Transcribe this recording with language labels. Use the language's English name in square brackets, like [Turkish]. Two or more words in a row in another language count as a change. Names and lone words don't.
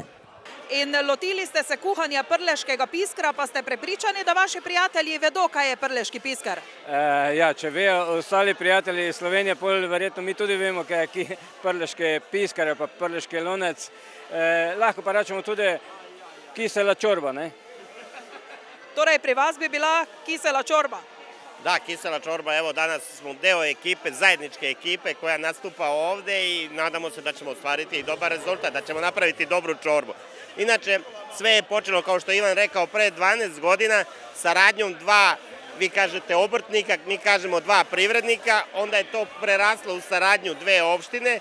[Slovenian] In lotili ste se kuhanja prleškega piskra, pa ste prepričani, da vaši prijatelji vedo, kaj je prleški piskar? Ja, če vejo ostali prijatelji iz Slovenije, pol verjetno mi tudi vemo, kaj je prleški piskar, pa prleški lonec. Lahko pa rečemo tudi [Serbian] kisela čorba, [Slovenian] ne? Torej, pri vas bi bila [Serbian] kisela čorba? Da, kisela čorba, evo danas smo deo ekipe, zajedničke ekipe koja nastupa ovde i nadamo se da ćemo ostvariti dobar rezultat, da ćemo napraviti dobru čorbu. Inače, sve je počelo, kao što je Ivan rekao, pre 12 godina saradnjom dva, vi kažete obrtnika, mi kažemo dva privrednika, onda je to preraslo u saradnju dve opštine.